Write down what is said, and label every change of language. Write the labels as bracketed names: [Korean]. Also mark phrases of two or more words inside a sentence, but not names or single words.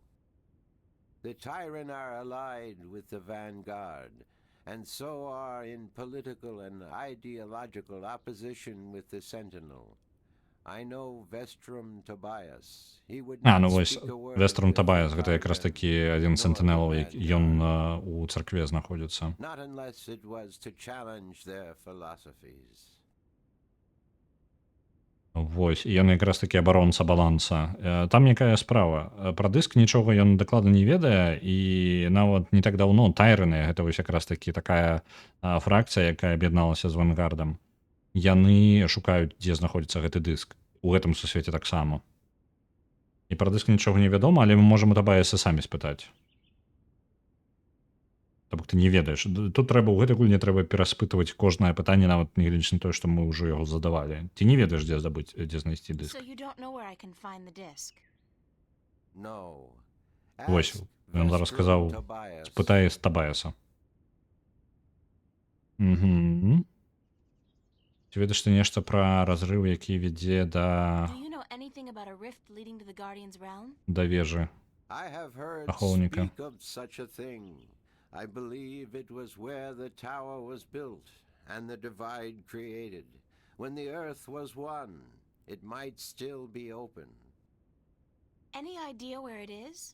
[English] The Tyran are allied with the Vanguard, and so are in political and ideological opposition with the Sentinel. I know Vestrum Tobias. He would [Belarusian] Ну [English] not [Belarusian] вось, [English] speak a word [Belarusian] Вестром [English] if [Belarusian] Табаяс, [English] the [Belarusian] гэта якраз [English] Tyran [Belarusian] такі адзін [English] nor [Belarusian] сентынелаў, [English] the [Belarusian] ён [English] Vanguard. [Belarusian] у царкве знаходзіцца. [English] Not unless it was to challenge their philosophies. [Belarusian] Вось, і ён якраз такі абаронца баланса. Там якая справа? Пра дыск нічога ён дакладна не ведае, і нават не так даўно Тайраны, гэта вось якраз такі такая фракцыя, якая аб'ядналася з Вангардам. Яны шукаюць, дзе знаходзіцца гэты дыск. У гэтым сусвеце таксама. І пра дыск нічога не вядома, але мы можам у Табаяса самі спытаць. Таму ты не ведаеш. Тут трэба, у гэтай гульні трэба пераспытваць кожнае пытанне, нават нягледзячы на тое, што мы ўжо яго задавалі. Ты не ведаеш, дзе знайсці дыск. [English] So you don't know where I can find the disc? No. [Belarusian] Вось, [English] Ask [Belarusian] ён зараз сказаў, [English] Vestrum Tobias. [Belarusian] спытай з Табаяса. Ці ведаеш ты нешта пра разрыв, які вядзе [English] Do you know anything about a rift leading to the Guardian's realm? [Belarusian] да вежы? [English] I have heard [Belarusian] Ахоўніка. [English] speak of such a thing. I believe it was where the tower was built and the divide created. When the earth was one, it might still be open. Any idea where it is?